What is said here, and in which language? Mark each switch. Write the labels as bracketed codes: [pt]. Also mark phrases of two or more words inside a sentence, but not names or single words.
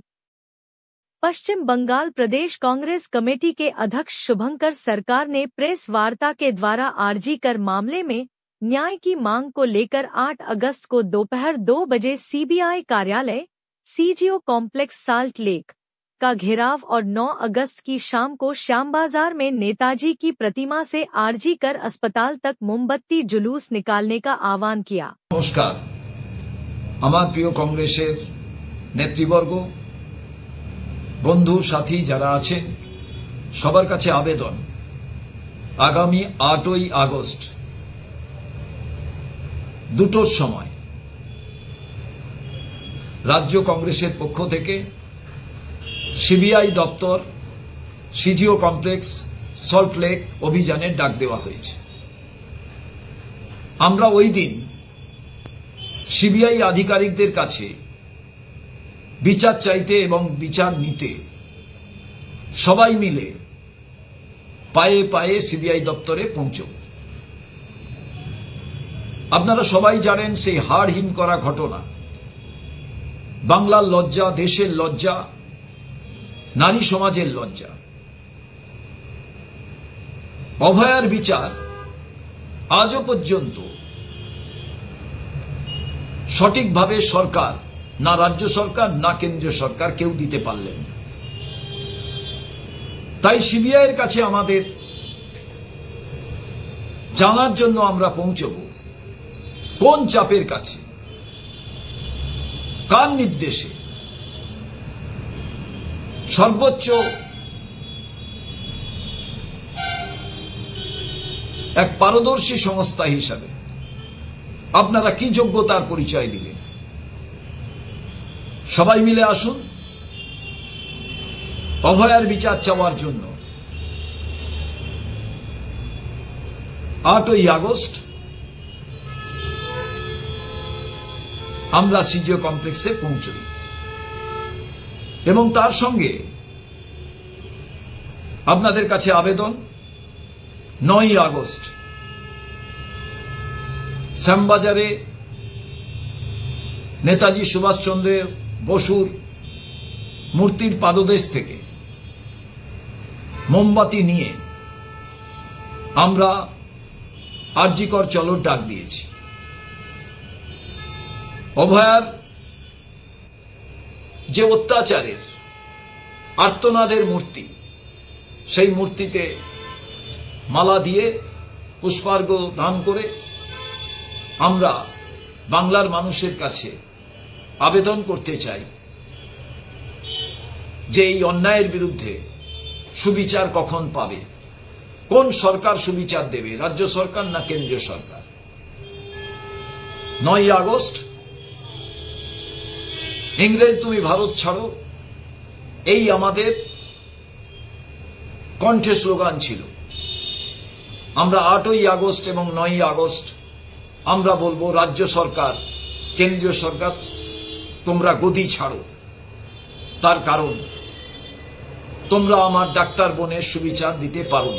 [hi] पश्चिम बंगाल प्रदेश कांग्रेस कमेटी के अध्यक्ष शुभंकर सरकार ने प्रेस वार्ता के द्वारा आरजी कर मामले में न्याय की मांग को लेकर 8 अगस्त को दोपहर 2 बजे सीबीआई कार्यालय सीजीओ कॉम्प्लेक्स साल्ट लेक का घेराव और 9 अगस्त की शाम को श्यामबाजार में नेताजी की प्रतिमा से आरजी कर अस्पताल तक मोमबत्ती जुलूस निकालने का आह्वान किया। [bn] নমস্কার, আমার প্রিয় কংগ্রেসের নেতৃবর্গ, বন্ধু সাথী যারা আছেন সবার কাছে আবেদন, আগামী 8 আগস্ট দুটোর সময় রাজ্য কংগ্রেসের পক্ষ থেকে সিবিআই দফতর সিজিও কমপ্লেক্স সল্ট লেক অভিযানে ডাক দেওয়া হয়েছে। আমরা ওই দিন সিবিআই আধিকারিকদের কাছে বিচার চাইতে এবং বিচার নিতে সবাই মিলে পায়ে পায়ে সিবিআই দফতরে পৌঁছব। আপনারা সবাই জানেন সেই হাড়হীন করা ঘটনা, বাংলার লজ্জা, দেশের লজ্জা, নারী সমাজের লজ্জা। অভয়ার বিচার আজও পর্যন্ত সঠিক ভাবে সরকার, না রাজ্য সরকার না কেন্দ্রীয় সরকার কেউ দিতে পারলেন না। তাই সিবিআইয়ের কাছে আমাদের জানার জন্য আমরা পৌঁছব কোন চাপের কাছে, কার নির্দেশে সর্বোচ্চ এক পারদর্শী সংস্থা হিসাবে আপনারা কী যোগ্যতার পরিচয় দিলেন। সবাই মিলে আসুন অভয়ার বিচার चाওয়ার জন্য 8 আগস্ট আমরা সিজিও কমপ্লেক্সে পৌঁছই এবং তার সঙ্গে আপনাদের কাছে আবেদন 9 আগস্ট শ্যামবাজারে নেতাজি সুভাষ চন্দ্র বসুর মূর্তির পাদদেশ থেকে মোমবাতি নিয়ে আমরা আরজি কর চলো ডাক দিয়েছি। অভয়ার যে অত্যাচারের আর্তনাদের মূর্তি, সেই মূর্তিতে মালা দিয়ে পুষ্পার্ঘ্য দান করে আমরা বাংলার মানুষের কাছে আবেদন করতে চাই যে এই অন্যায়ের বিরুদ্ধে সুবিচার কখন পাবে, কোন সরকার সুবিচার দেবে, রাজ্য সরকার না কেন্দ্রীয় সরকার। 9 আগস্ট ইংরেজ তুমি ভারত ছাড়ো এই আমাদের কণ্ঠে স্লোগান ছিল। আমরা 8 আগস্ট এবং 9 আগস্ট আমরা বলবো রাজ্য সরকার, কেন্দ্রীয় সরকার তোমরা গদি ছাড়ো। তার কারণ তোমরা আমার ডাক্তার বোনের সুবিচার দিতে পারোনি।